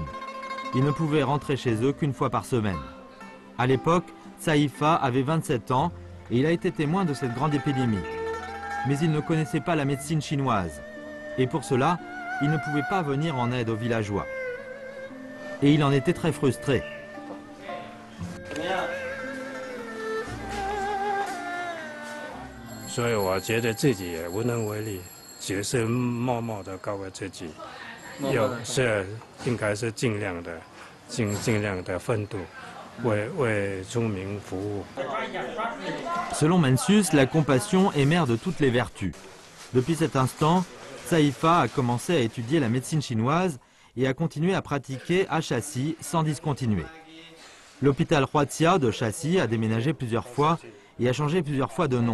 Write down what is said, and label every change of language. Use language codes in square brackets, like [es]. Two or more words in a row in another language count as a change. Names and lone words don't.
[fr] Ils ne pouvaient rentrer chez eux qu'une fois par semaine. À l'époque, Saifa avait 27 ans et il a été témoin de cette grande épidémie. Mais il ne connaissait pas la médecine chinoise. Et pour cela, il ne pouvait pas venir en aide aux villageois. Et il en était très frustré. [zh] 所以我觉得自己也无能为力，只是默默地告诉自己，应该是尽量的奋斗，为村民服务。 [fr] Selon Mencius, la compassion est mère de toutes les vertus. Depuis cet instant, Saifa a commencé à étudier la médecine chinoise et a continué à pratiquer à Chassis sans discontinuer. L'hôpital Huaxia de Chassis a déménagé plusieurs fois et a changé plusieurs fois de nom.